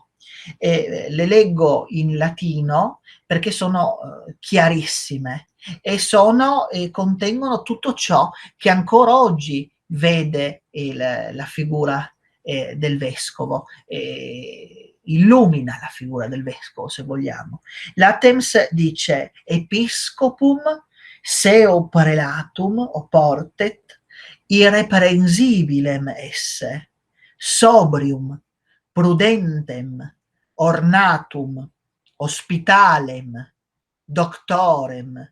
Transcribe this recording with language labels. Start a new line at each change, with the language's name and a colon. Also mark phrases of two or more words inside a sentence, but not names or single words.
Italian: Le leggo in latino perché sono chiarissime, e contengono tutto ciò che ancora oggi vede la figura del vescovo, illumina la figura del vescovo, se vogliamo. L'Attems dice:
Latin: episcopum seo prelatum oportet irreprensibilem esse, sobrium, prudentem, ornatum, hospitalem, doctorem,